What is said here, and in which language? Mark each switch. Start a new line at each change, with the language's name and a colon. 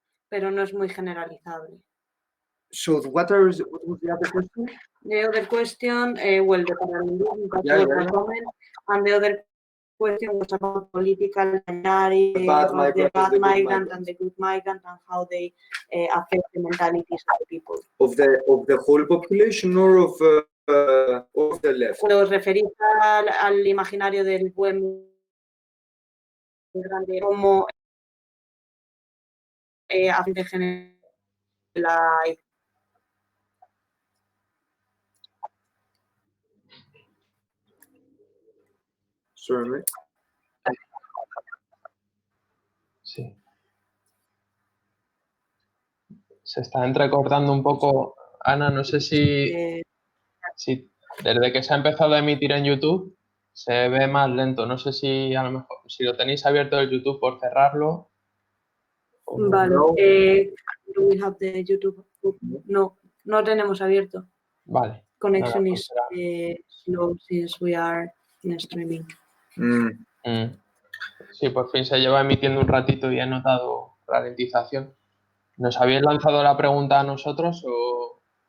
Spanish: Pero no es muy generalizable.
English: So what was the other question? The other question, well, the parallelism, and the other question was about political minority, the bad migrant and the good migrant, and how they affect the mentalities of the people. Of the whole population or of the left?
Spanish: ¿Os referís al imaginario del buen migrante como afecta la...
English: Sorry.
Spanish: Sí. Se está entrecortando un poco. Ana, no sé si desde que se ha empezado a emitir en YouTube se ve más lento. No sé si a lo mejor, si lo tenéis abierto el YouTube, por cerrarlo.
English: Vale. Do we have the YouTube?
Spanish: No tenemos abierto. Vale.
English: connection
Spanish: Nada,
English: is slow since we are in streaming.
Spanish: Sí, por fin se lleva emitiendo un ratito y he notado ralentización. ¿Nos habéis lanzado la pregunta a nosotros o...?